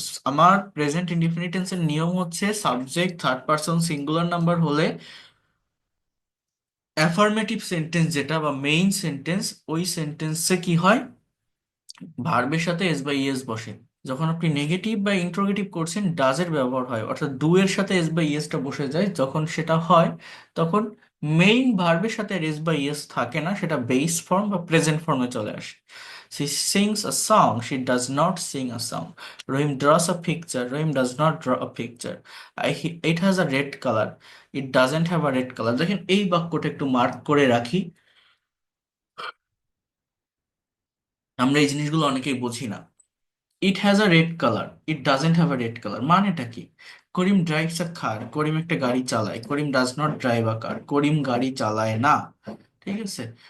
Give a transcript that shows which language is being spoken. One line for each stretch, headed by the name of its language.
Bangla: আমার present indefinite টেন্সের নিয়ম হচ্ছে, subject third person singular number হলে অ্যাফার্মেটিভ সেন্টেন্স যেটা বা মেইন সেন্টেন্স, ওই সেন্টেন্সে কি হয়, ভার্বের সাথে এস বাই ইএস বসে। যখন আপনি নেগেটিভ বা ইন্ট্রোগেটিভ করছেন, ডাজ এর ব্যবহার হয়, অর্থাৎ ডু এর সাথে এস বাই ইএসটা বসে যায়। যখন সেটা হয়, তখন মেইন ভার্বের সাথে আর এস বাই ইএস থাকে না, সেটা বেস ফর্ম বা প্রেজেন্ট ফর্মে চলে আসে।
English: She sings a song, she does not sing a song. Rahim draws a picture, Rahim does not draw a picture. It has a red color, it doesn't have a red color.
Bangla: দেখেন, এই বাক্যটা একটু mark করে রাখি, আমরা এই জিনিসগুলো অনেকেই বুঝি না।
English: it has a red colour, it doesn't have a red colour
Bangla: মানেটা কি?
English: Karim drives a car,
Bangla: করিম একটা গাড়ি চালায়।
English: Karim does not drive a car,
Bangla: করিম গাড়ি চালায় না। ঠিক আছে।